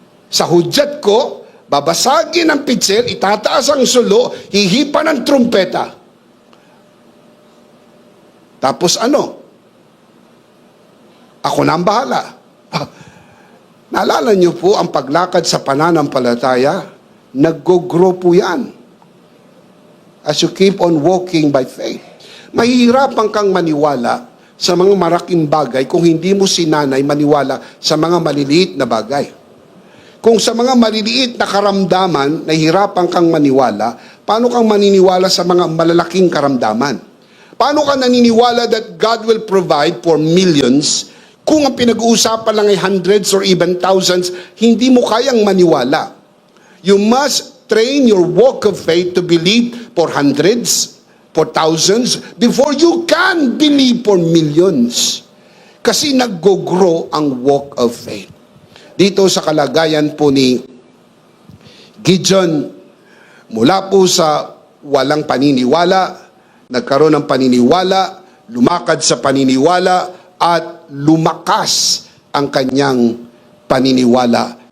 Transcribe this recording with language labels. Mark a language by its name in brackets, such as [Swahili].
[Filipino] Sa hudyat ko, babasagin ang pitsel, itataas ang sulo, hihipa ng trumpeta. Tapos ano? Ako na ang bahala. Naalala niyo po ang paglakad sa pananampalataya, nag-grow po yan. [English] As you keep on walking by faith. [Filipino] Mahihirapan kang maniwala sa mga maraking bagay kung hindi mo sinanay maniwala sa mga maliliit na bagay. Kung sa mga maliliit na karamdaman, nahihirapan kang maniwala, paano kang maniniwala sa mga malalaking karamdaman? Paano ka naniniwala [English] that God will provide for millions [Filipino] kung ang pinag-uusapan lang ay [English] hundreds or even thousands, [Filipino] hindi mo kayang maniwala? [English] You must train your walk of faith to believe for hundreds, for thousands, before you can believe for millions. [Filipino] Kasi nag-grow ang walk of faith. Dito sa kalagayan po ni Gideon, mula po sa walang paniniwala, nagkaroon ng paniniwala, lumakad sa paniniwala, at lumakas ang kanyang paniniwala.